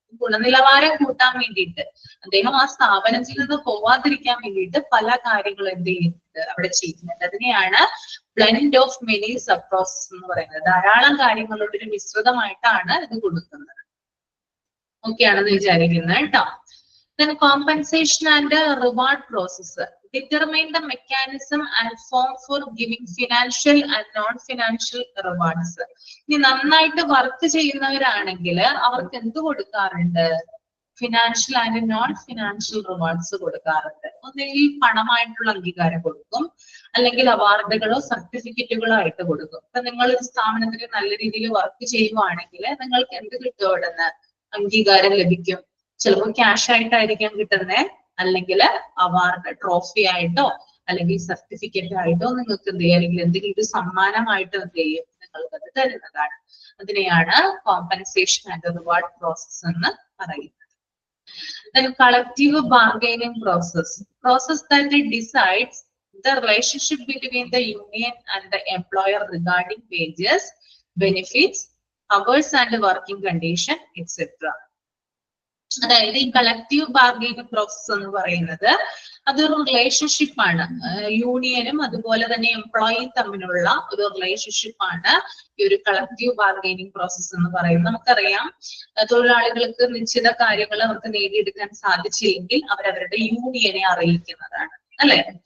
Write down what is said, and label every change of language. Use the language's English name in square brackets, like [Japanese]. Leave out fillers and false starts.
[Malayalam] ഗുണനിലവാരം കൂട്ടാൻ വേണ്ടിയിട്ട്, അദ്ദേഹം ആ സ്ഥാപനത്തിൽ നിന്ന് പോവാതിരിക്കാൻ വേണ്ടിയിട്ട് പല കാര്യങ്ങളും എന്ത് ചെയ്യുന്നുണ്ട്? അവിടെ ചെയ്യുന്നുണ്ട്. അതിനെയാണ് [English] blend of many sub process [Malayalam] എന്ന് പറയുന്നത്. ധാരാളം കാര്യങ്ങളുടെ ഒരു മിശ്രിതമായിട്ടാണ് ഇത് കൊടുക്കുന്നത്. ഓക്കെ ആണെന്ന് വിചാരിക്കുന്നത് കേട്ടോ. [English] Then compensation and reward process. Determine the mechanism and form for giving financial and non-financial rewards. [Malayalam] ഇനി നന്നായിട്ട് വർക്ക് ചെയ്യുന്നവരാണെങ്കിൽ അവർക്ക് എന്ത് കൊടുക്കാറുണ്ട്? [English] financial and non financial rewards [Malayalam] കൊടുക്കാറുണ്ട്. ഒന്നുകിൽ പണമായിട്ടുള്ള അംഗീകാരം കൊടുക്കും, അല്ലെങ്കിൽ അവാർഡുകളോ സർട്ടിഫിക്കറ്റുകളോ ആയിട്ട് കൊടുക്കും. ഇപ്പൊ നിങ്ങൾ ഒരു സ്ഥാപനത്തിൽ നല്ല രീതിയിൽ വർക്ക് ചെയ്യുവാണെങ്കിൽ നിങ്ങൾക്ക് എന്ത് കിട്ടും? അവിടെ നിന്ന് അംഗീകാരം ലഭിക്കും. ചിലപ്പോൾ ക്യാഷ് ആയിട്ടായിരിക്കാം കിട്ടുന്നത്, അല്ലെങ്കിൽ അവാർഡ് ട്രോഫി ആയിട്ടോ അല്ലെങ്കിൽ സർട്ടിഫിക്കറ്റ് ആയിട്ടോ നിങ്ങൾക്ക് എന്ത് ചെയ്യും? അല്ലെങ്കിൽ എന്തെങ്കിലും ഒരു സമ്മാനമായിട്ടോ എന്ത് ചെയ്യും? നിങ്ങൾക്ക് അത് തരുന്നതാണ്. അതിനെയാണ് [English] compensation and reward process [Malayalam] എന്ന് പറയുന്നത്. [English] Then collective bargaining process that decides the relationship between the union and the employer regarding wages, benefits, hours and working condition, etc. [Malayalam] അതായത് ഈ കളക്റ്റീവ് ബാർഗൈനിങ് പ്രോസസ് എന്ന് പറയുന്നത് അതൊരു റിലേഷൻഷിപ്പ് ആണ്. യൂണിയനും അതുപോലെ തന്നെ എംപ്ലോയിയും തമ്മിലുള്ള ഒരു റിലേഷൻഷിപ്പ് ആണ് ഈ ഒരു കളക്റ്റീവ് ബാർഗൈനിങ് പ്രോസസ് എന്ന് പറയുന്നത്. നമുക്കറിയാം, തൊഴിലാളികൾക്ക് നിശ്ചിത കാര്യങ്ങൾ അവർക്ക് നേടിയെടുക്കാൻ സാധിച്ചില്ലെങ്കിൽ അവരവരുടെ യൂണിയനെ അറിയിക്കുന്നതാണ്, അല്ലെ?